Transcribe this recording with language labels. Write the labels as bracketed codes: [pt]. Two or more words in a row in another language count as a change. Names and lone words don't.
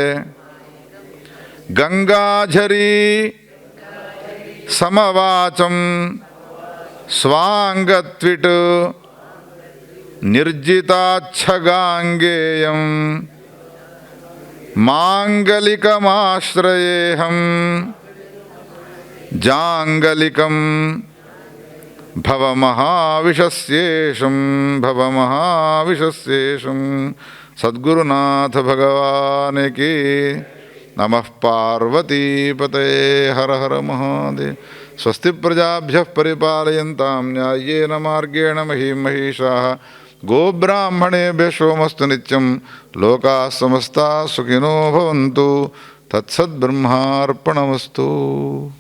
[sa] గంగాఝరీ సమవాచం స్వాంగత్విట్ నిర్జితాచ్ఛగాంగేయం మాంగలికమాశ్రయేహం జాంగలికం భవమహావిషస్యేషం భవమహావిషస్యేషం. సద్గురునాథ భగవానికి నమః. పార్వతీపతయే. హర హర మహాదేవ్. స్వస్తి ప్రజాభ్యః పరిపాలయంతాం న్యాయేన మార్గేణ మహీం మహీషాః గోబ్రాహ్మణేభ్యः శుభమస్తు నిత్యం లోకాः సమస్తాः సుఖినో భవంతు తత్సద్బ్రహ్మార్పణమస్తు.